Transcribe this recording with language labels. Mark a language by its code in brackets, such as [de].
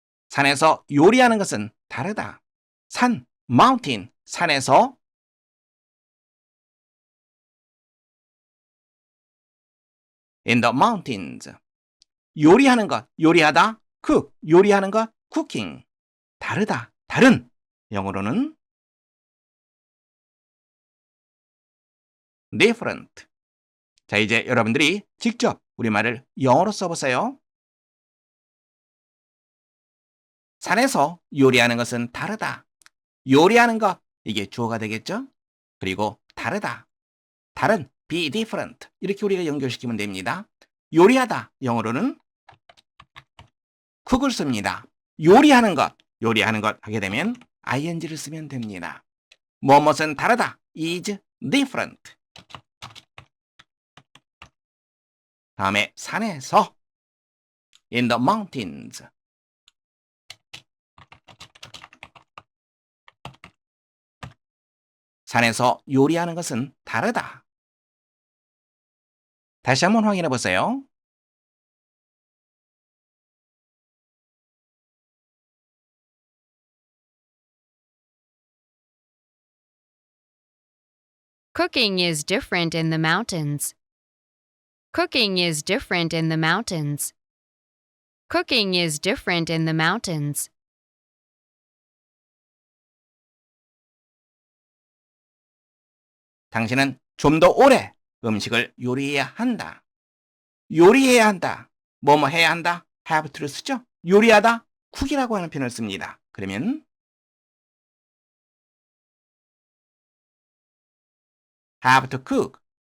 [ko] 산에서 요리하는 것은 다르다. 산, mountain, 산에서 [en] in the mountains. [ko] 요리하는 것, 요리하다, cook, 요리하는 것, cooking. 다르다, 다른. 영어로는 different. 자, 이제 여러분들이 직접 우리말을 영어로 써보세요. 산에서 요리하는 것은 다르다. 요리하는 것, 이게 주어가 되겠죠? 그리고 다르다, 다른, [en] be different. [ko] 이렇게 우리가 연결시키면 됩니다. 요리하다, 영어로는 cook을 씁니다. 요리하는 것 하게 되면 ing를 쓰면 됩니다. 무엇은 다르다, [en] is different. [ko] 다음에 산에서 [en] in the mountains. [ko] 산에서 요리하는 것은 다르다. 다시 한번 확인해 보세요. [en] Cooking is different in the mountains. Cooking is different in the mountains. Cooking is different in the mountains. [ko] 당신은 좀 더 오래 음식을 요리해야 한다. 요리해야 한다. 뭐뭐 해야 한다. [en] have to [ko] 를 쓰죠. 요리하다. cook이라고 하는 표현을 씁니다. [en] 그러면 have to cook.